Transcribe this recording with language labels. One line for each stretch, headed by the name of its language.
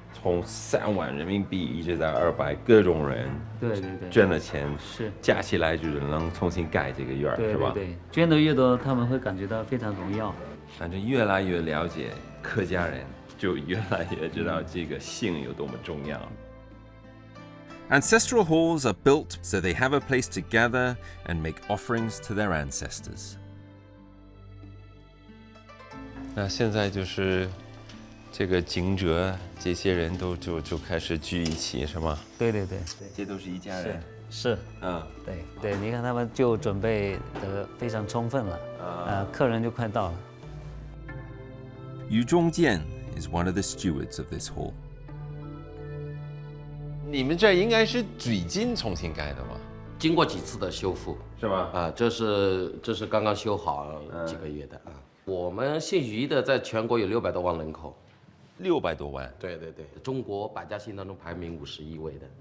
Chinese: 从3万人民币一直到200，各种人对，捐了钱，是加起来就是能重新盖这个院，是吧？对，捐的越多，他们会感觉到非常荣耀。反正越来越了解客家人，就越来越知道这个姓有多么重要。
English: Ancestral halls are built so they have a place to gather and make offerings to their ancestors.
Chinese: 那现在就是这个景者这些人都就开始聚一起，是吗？对，这都是一家人。是，对，你看他们就准备得非常充分了，客人就快到了。
English: Yu Zhongjian is one of the stewards of this hall.
Chinese: 你们这应该是最近重新盖的吗？经过几次的修复，是吗？这是刚刚修好几个月的啊。我们姓于的在全国有600多万人口，600多万。对，中国百家姓当中排名51位的。